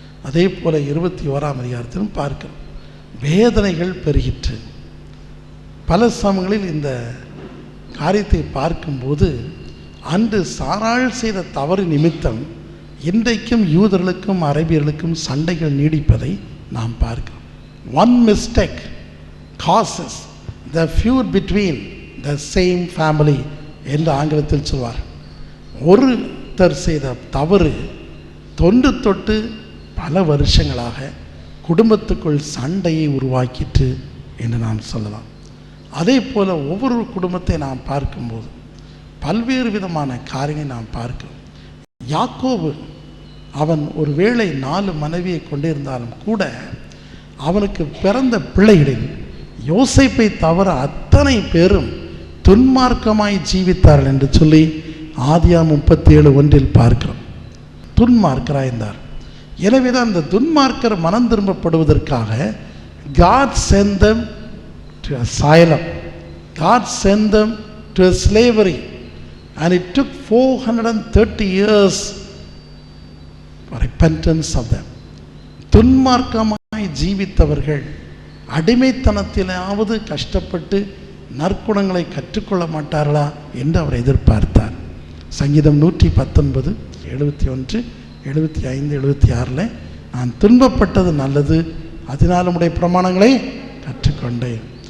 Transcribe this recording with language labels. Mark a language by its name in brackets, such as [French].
[Tamil] அதே போல 21ஆம் அதிகாரத்திலும் பார்க்கிறோம். வேதனைகள் பெருகிற்று. பல சமயங்களில் இந்த காரியத்தை பார்க்கும்போது அன்று சாராள் செய்த தவறு நிமித்தம் இன்றைக்கும் யூதர்களுக்கும் அரபியர்களுக்கும் சண்டைகள் நீடிப்பதை நாம் பார்க்கிறோம். [English] one mistake causes the feud between the same family [Tamil] என்று ஆங்கிலத்தில் சொல்வார். ஒருத்தர் செய்த தவறு தொன்று தொட்டு பல வருஷங்களாக குடும்பத்துக்குள் சண்டையை உருவாக்கிட்டு என்று நாம் சொல்லலாம். அதே போல் ஒவ்வொரு குடும்பத்தை நாம் பார்க்கும்போது பல்வேறு விதமான காரியங்களை நாம் பார்க்கிறோம். யாக்கோபு அவன் ஒரு வேளை 4 மனைவியை கொண்டிருந்தாலும் கூட அவனுக்கு பிறந்த பிள்ளைகளில் யோசேப்பை தவிர அத்தனை பேரும் துன்மார்க்கமாய் ஜீவித்தார்கள் என்று சொல்லி ஆதியாகமம் 37:1 பார்க்கிறோம். துன்மார்க்கராக இருந்தார். எனவே தான் அந்த துன்மார்க்கர் மனம் திரும்பப்படுவதற்காக [English] God sent them to asylum. God sent them to a slavery. And it took 430 years for repentance of them. [Tamil] துன்மார்க்கமாய் ஜீவித்தவர்கள் அடிமைத்தனத்திலாவது கஷ்டப்பட்டு நற்குணங்களை கற்றுக்கொள்ள மாட்டார்களா என்று அவர் எதிர்பார்த்தார். சங்கீதம் 119, 71, 75, 76 நான் துன்பப்பட்டது நல்லது, அதனால் உடைய பிரமாணங்களை கற்றுக்கொண்டேன்.